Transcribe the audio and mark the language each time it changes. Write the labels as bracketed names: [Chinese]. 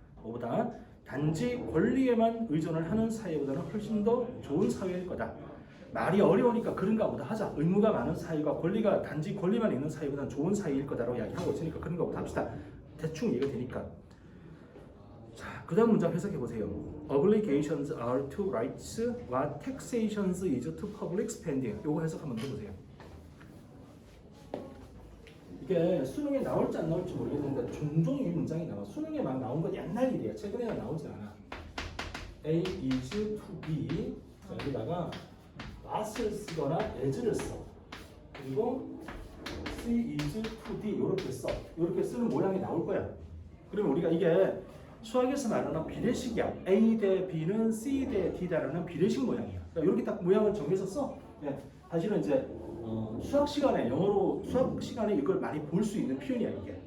[Korean] 뭐보다 단지 권리에만 의존을 하는 사회보다는 훨씬 더 좋은 사회일 거다. 말이 어려우니까 그런가 보다 하자. 의무가 많은 사회가 권리가 단지 권리만 있는 사회보다는 좋은 사회일 거다라고 이야기하고 있으니까 그런가 보다 합시다. 대충 이해가 되니까. 자, 그 다음 문장 해석해 보세요. [English] Obligations are to rights, what taxations is to public spending. [Korean] 요거 해석 한번 해보세요. 이게 수능에 나올지 안 나올지 모르겠는데 종종 이 문장이 나와. 수능에 막 나온 건 옛날 일이야. 최근에는 나오지 않아. [English] A is to be. [Korean] 자, 여기다가 was를 쓰거나 as를 써. 그리고 [English] C is to D [Korean] 이렇게 써. 이렇게 쓰는 모양이 나올 거야. 그러면 우리가 이게 수학에서 말하는 비례식이야. A 대 B는 C 대 D다라는 비례식 모양이야. 그러니까 이렇게 딱 모양을 정해서 써. 네. 사실은 이제 수학 시간에 영어로 수학 시간에 이걸 많이 볼 수 있는 표현이야 이게.